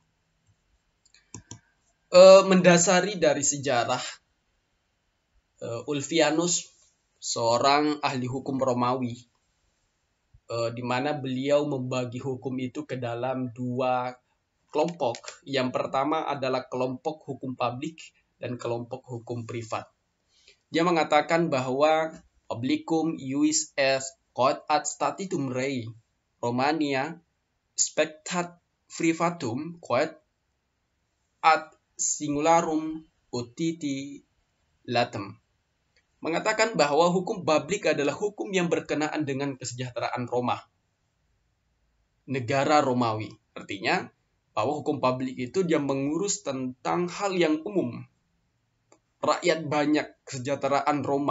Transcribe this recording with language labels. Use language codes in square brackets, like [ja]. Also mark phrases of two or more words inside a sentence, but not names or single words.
[id] Mendasari dari sejarah, Ulfianus, seorang ahli hukum Romawi, di mana beliau membagi hukum itu ke dalam dua kelompok. Yang pertama adalah kelompok hukum publik dan kelompok hukum privat. Dia mengatakan bahwa [la] publicum ius est quod ad statutum rei Romania spectat privatum quod ad singularum utiti latem. [id] Mengatakan bahwa hukum publik adalah hukum yang berkenaan dengan kesejahteraan Roma, negara Romawi. Artinya bahwa hukum publik itu dia mengurus tentang hal yang umum, rakyat banyak, kesejahteraan Roma.